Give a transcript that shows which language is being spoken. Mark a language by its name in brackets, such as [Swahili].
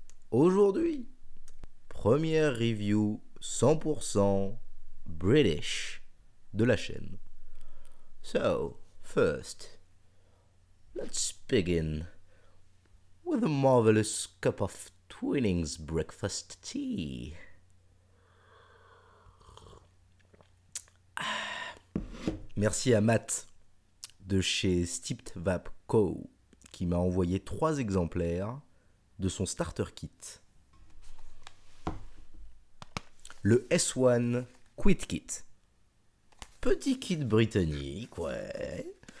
[French] Aujourd'hui, première review 100% British de la chaîne. [English] So, first, let's begin with a marvelous cup of Twinings breakfast tea. [French] Merci à Matt de chez Steeped Vap Co. qui m'a envoyé 3 exemplaires de son starter kit. Le S1 Quit Kit. Petit kit britannique, ouais.